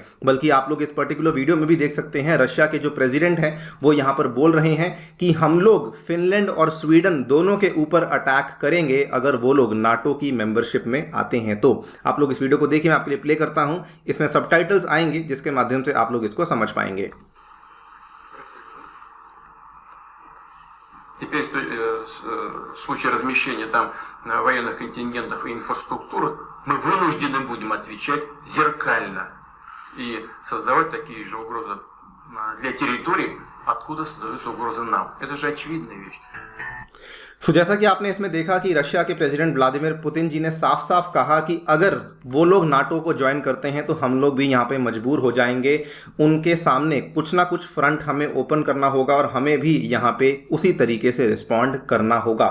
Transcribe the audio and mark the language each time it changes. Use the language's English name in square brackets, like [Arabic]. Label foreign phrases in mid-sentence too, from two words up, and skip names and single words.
[Hindi] बल्कि आप लोग इस [English] particular video [Hindi] में भी देख सकते हैं, रशिया के जो प्रेसिडेंट हैं वो यहां पर बोल रहे हैं कि हम लोग फिनलैंड और स्वीडन दोनों के ऊपर अटैक करेंगे अगर वो लोग नाटो की मेंबरशिप में आते हैं। तो आप लोग इस वीडियो को देखिए, मैं आपके लिए प्ले करता हूं। इसमें सबटाइटल्स आएंगे जिसके माध्यम से आप लोग इसको समझ पाएंगे। [Russian] Теперь в случае размещения там военных контингентов и инфраструктуры мы вынуждены будем отвечать зеркально и создавать такие же угрозы для территорий, откуда создаются угрозы нам. Это же очевидная вещь. [Hindi] जैसा कि आपने इसमें देखा कि रशिया के प्रेसिडेंट व्लादिमीर पुतिन जी ने साफ साफ कहा कि अगर वो लोग नाटो को ज्वाइन करते हैं तो हम लोग भी यहाँ पे मजबूर हो जाएंगे। उनके सामने कुछ ना कुछ फ्रंट हमें ओपन करना होगा और हमें भी यहाँ पे उसी तरीके से रिस्पॉन्ड करना होगा।